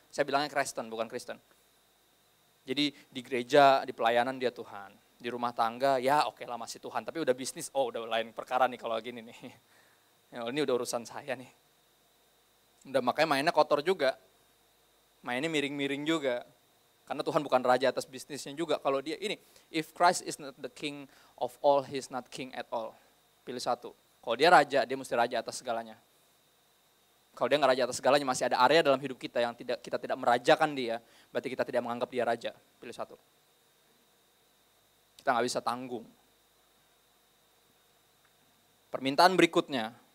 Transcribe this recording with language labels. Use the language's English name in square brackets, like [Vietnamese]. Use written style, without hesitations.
[Indonesian] Saya bilangnya Kristen, bukan Kristen. Jadi di gereja, di pelayanan dia Tuhan. Di rumah tangga, ya oke lah masih Tuhan. Tapi udah bisnis, oh udah lain perkara nih kalau gini nih. Ya, ini udah urusan saya nih. Udah makanya mainnya kotor juga. Mainnya miring-miring juga. Karena Tuhan bukan raja atas bisnisnya juga. Kalau dia ini, [English] if Christ is not the king of all, he is not king at all. [Indonesian] Pilih satu. Kalau dia raja, dia mesti raja atas segalanya. Kalau dia nggak raja atas segalanya, masih ada area dalam hidup kita yang kita tidak merajakan dia, berarti kita tidak menganggap dia raja. Pilih satu. Kita nggak bisa tanggung. Permintaan berikutnya.